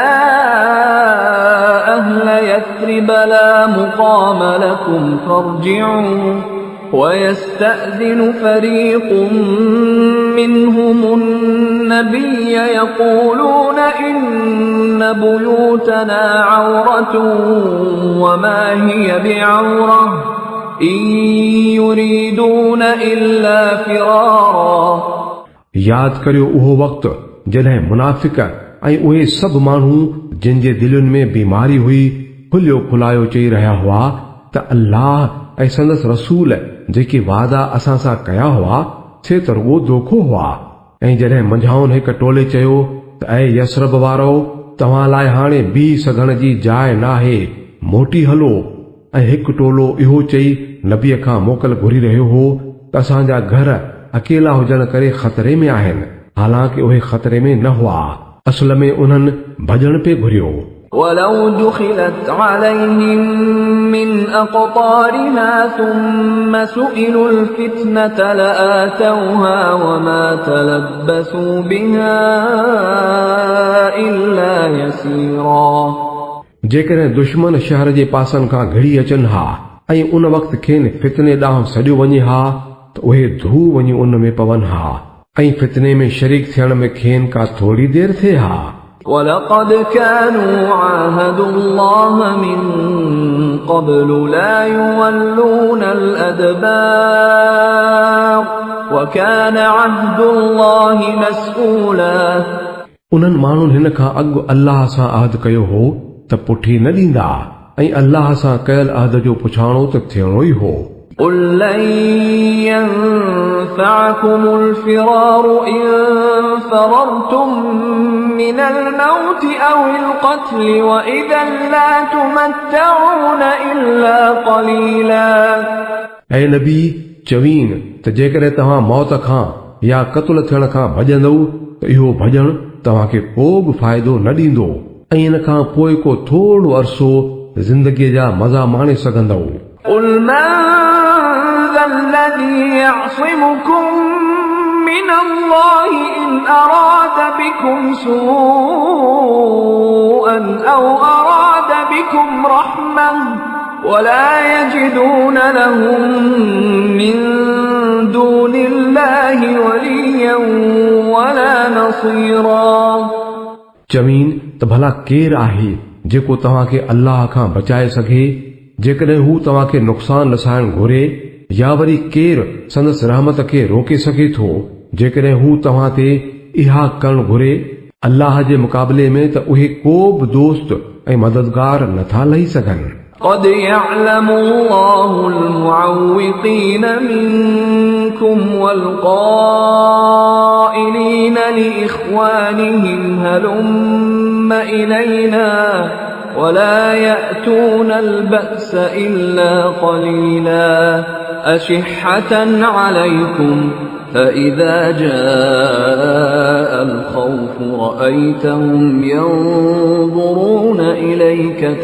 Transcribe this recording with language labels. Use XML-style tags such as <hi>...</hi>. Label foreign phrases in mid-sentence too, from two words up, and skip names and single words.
<ar>أَهْلَ يَثْرِبَ لَا مُقَامَ لَكُمْ فَارْجِعُوا وَيَسْتَأْذِنُ فَرِيقٌ مِّنْهُمُ النَّبِيَّ يَقُولُونَ إِنَّ بُيُوتَنَا عَوْرَةٌ وَمَا هِيَ بِعَوْرَةٍ إِن يُرِيدُونَ إِلَّا فِرَارًا</ar> <sd>यादि करियो उहो वक़्तु जॾहिं मुनाफ़िक़ ऐं उहे सभु माण्हू जिन जे दिलुनि में बीमारी हुई खुलियो खुलायो चई रहिया हुआ त अल्लाह ऐं संदसि रसूल जेके वादा असां सां कया हुआ से त रुॻो धोखो हुआ। ऐं जॾहिं मंझाउनि हिक टोले चयो त ऐं यसरब वारो तव्हां लाइ हाणे बीह सघण जी जाइ नाहे मोटी हलो ऐं हिकु टोलो इहो चई नबीअ खां मोकल घुरी रहियो हो त असांजा घर अकेला हुजण करे ख़तरे में आहिनि हालांकि उहे ख़तरे में न हुआ असल में उन्हनि भॼण पे घुरियो।</sd> <ar>ولو دخلت عليهم من أقطارها ثم سئلوا الفتنة لآتوها وما تلبسوا بها إلا يسيرا</ar> <sd>जेकॾहिं दुश्मन शहर जे पासनि खां घिड़ी अचनि हा ऐं उन वक़्तु खेनि फितने ॾांहुं सॼो वञे हा त उहे धू वञी उन में पवनि हा ऐं फितने में शरीक थियण में खेनि का थोरी देर थिए हा।</sd> <ar>وَلَقَدْ كَانُوا عَاهَدُوا اللَّهَ مِن قَبْلُ لَا يُوَلُّونَ الْأَدْبَارَ وَكَانَ عَهْدُ اللَّهِ مَسْئُولًا</ar> <sd>उन्हनि माण्हुनि हिन खां अॻु अल्लाह सां अहद कयो हो त पुठी न ॾींदा ऐं अल्लाह सां कयल अहद जो पुछाणो त थियणो ई हो।</sd> <ar>قل لن ينفعكم الفرار إن فررتم من الموت أو القتل وإذا لا تمتعون إلا قليلا</ar> <sd>ऐं नबी चवीन त जेकॾहिं तव्हां मौत खां या क़त्ल थियण खां भॼंदव त इहो भॼण तव्हांखे को बि फ़ाइदो न ॾींदो ऐं इन खां पोइ को थोरो अरसो ज़िंदगीअ जा मज़ा माणे सघंदव।</sd> <ar>قل من ذا الذي يعصمكم من الله إن أراد بكم سوءا أو أراد بكم رحمة ولا يجدون لهم من دون الله وليا ولا نصيرا</ar> <sd>चवीन त भला केरु आहे जेको तव्हांखे अल्लाह खां बचाए सघे जेकॾहिं हू तव्हांखे नुक़सान लसाइण घुरे या वरी केरु संदसि रहमत खे रोके सघे थो जेकॾहिं हू तव्हां ते इहा करणु घुरे अल्लाह जे मुक़ाबले में त उहे को बि दोस्त ऐं मददगार नथा लही सघनि।</sd> <ar>قد يعلم الله المعوقين منكم والقائلين لإخوانهم هلم إلينا ولا يأتون البأس إلا قليلا أشحة عليكم فإذا جاء الخوف رأيتهم ينظرون إليك</ar>